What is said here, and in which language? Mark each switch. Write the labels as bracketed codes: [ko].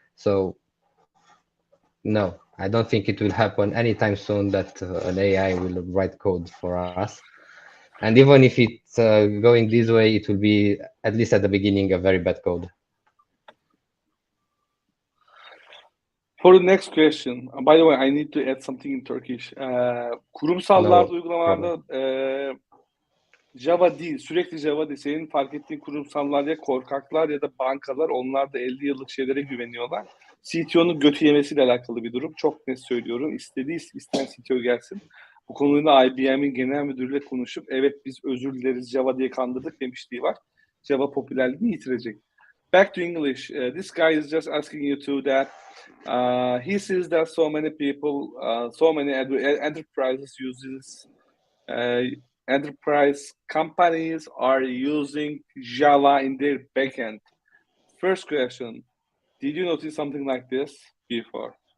[en] So no, I don't think it will happen anytime soon that an AI will write code for us. And even if it's going this way, it will be, at least at the beginning, a very bad code. For the next question, by the way, I need to add something in Turkish. [tr] Kurumsallarda, [en] No [tr] uygulamalarda [en] problem. [tr] Java değil, sürekli Java değil. Senin fark ettiğin kurumsallar ya korkaklar ya da bankalar, onlar da 50 yıllık şeylere güveniyorlar. CTO'nun götü yemesiyle alakalı bir durum. Çok net söylüyorum. İsteyen CTO gelsin. Bu konuyla IBM'in genel müdürüyle konuşup evet biz özür dileriz Java diye kandırdık demişliği var. Java popülerliğini yitirecek. [en] Back to English. This guy is just asking you to that he sees that so many people, so many enterprises uses enterprise companies are using Java in their backend. First question: did you notice something like this before?